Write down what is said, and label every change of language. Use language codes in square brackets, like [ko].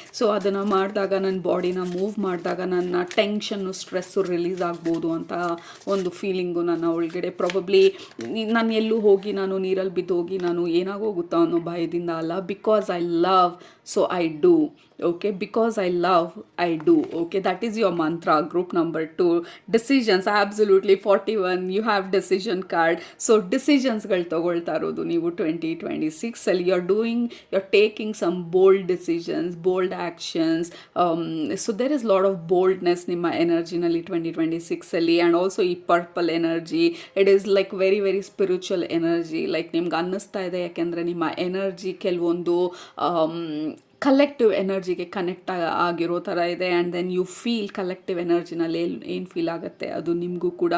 [kn] So ಅದನ್ನು ಮಾಡಿದಾಗ, ನನ್ನ ಬಾಡಿನ ಮೂವ್ ಮಾಡಿದಾಗ ನನ್ನ ಟೆನ್ಷನ್ನು, ಸ್ಟ್ರೆಸ್ಸು ರಿಲೀಸ್ ಆಗ್ಬೋದು ಅಂತ ಒಂದು ಫೀಲಿಂಗು ನನ್ನ ಒಳಗಡೆ. ಪ್ರಾಬಬ್ಲಿ ನಾನು ಎಲ್ಲೂ ಹೋಗಿ ನಾನು ನೀರಲ್ಲಿ ಬಿದ್ದೋಗಿ ನಾನು ಏನಾಗೋಗುತ್ತಾ ಅನ್ನೋ ಭಯದಿಂದ ಅಲ್ಲ, [en] Because I love, so I do. Okay, because I love, I do. Okay, that is your mantra. Group number 2, decisions. Absolutely, 41 you have decision card. [kn] So decisions ಗಳು ತಗೊಳ್ತಾ ಇರೋದು ನೀವು 2026 ಅಲ್ಲಿ. [en] you're taking some bold decisions, bold actions. So there is lot of boldness [kn] ನಿಮ್ಮ ಎನರ್ಜಿನಲ್ಲಿ 2026 ಅಲ್ಲಿ. [en] And also ಈ purple energy, it is like very very spiritual energy. [kn] Like ನಿಮ್ಗೆ ಅನ್ನಿಸ್ತಾ ಇದೆ, ಯಾಕೆಂದರೆ ನಿಮ್ಮ ಎನರ್ಜಿ ಕೆಲವೊಂದು ಕಲೆಕ್ಟಿವ್ ಎನರ್ಜಿಗೆ ಕನೆಕ್ಟ್ ಆಗಿರೋ ಥರ ಇದೆ. [en] and then you feel [kn] collective ಎನರ್ಜಿನಲ್ಲಿ ಏನು ಫೀಲ್ ಆಗುತ್ತೆ ಅದು ನಿಮಗೂ ಕೂಡ.